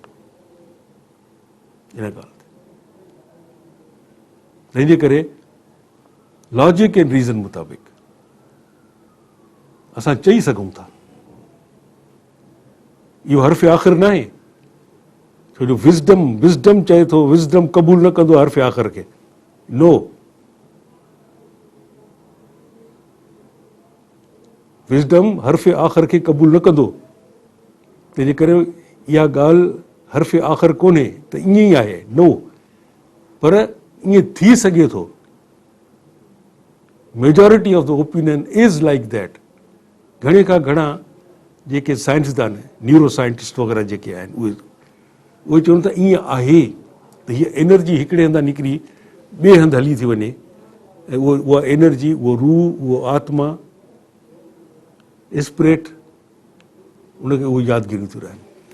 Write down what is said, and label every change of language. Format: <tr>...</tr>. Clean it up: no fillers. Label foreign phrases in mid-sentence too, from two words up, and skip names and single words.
<sd>इन ॻाल्हि ते तंहिंजे करे</sd> <en>logic and reason</en> <sd>मुताबिक़ असां चई सघूं था, इहो हर्फ़ आख़िर न आहे, छो जो विज़डम चए थो, विज़डम क़बूल न कंदो हर्फ़ आख़िर खे, नो, विज़डम हर्फ़ आख़िर खे क़बूल न कंदो। तंहिंजे करे इहा ॻाल्हि हर्फ़ आख़िर कोन्हे त ईअं ई आहे, नो, पर ईअं थी सघे थो।</sd> <en>Majority of the opinion is like that.</en> <sd>घणे खां घणा जेके साइंसदान,</sd> <en>neuro scientist</en> <sd>वग़ैरह जेके आहिनि उहे चवनि था ईअं आहे त हीअ एनर्जी हिकिड़े हंधा निकिरी ॿिए हंधि हली थी वञे, ऐं उहा एनर्जी, उहो रूह, उहो आत्मा, स्पिरिट, उनखे उहे यादगिरियूं थियूं रहनि।</sd>